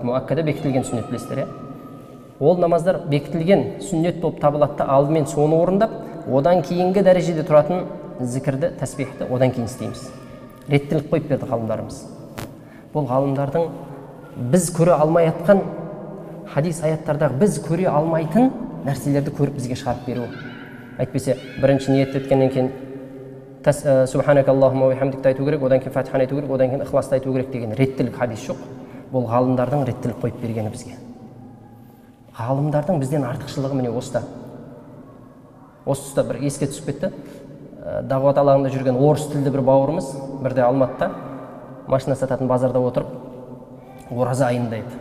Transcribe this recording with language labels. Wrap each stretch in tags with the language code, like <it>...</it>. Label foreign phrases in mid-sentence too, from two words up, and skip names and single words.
<kk>Муаккада бекітілген сүннет білесіздер, ол намаздар бекітілген сүннет болып табылады, алдымен соны орындап, одан кейінгі дәрежеде тұратын зікірді, тәсбихті одан кейін істейміз. Реттілік қойып берді ғалымдарымыз. Бұл ғалымдардың біз көре алмай жатқан хадис аяттардағы біз көре алмайтын нәрселерді көріп бізге шығарып беру. Әйтпесе бірінші ниет еткеннен кейін</kk> <ar>سبحانك اللهم وبحمدك</ar> <kk>айту керек, одан кейін фатиханы айту керек, одан кейін ихласты айту керек деген реттілік хадис жоқ. Бұл ғалымдардың реттілік қойып бергені бізге. Ғалымдардың бізден артықшылығы міне осыда. Осы тұста бір еске түсіп кетті. Дағуат алаңында жүрген орыс тілді бір бауырымыз бірде Алматыда машина сататын базарда отырып, ораза айында еді.</kk>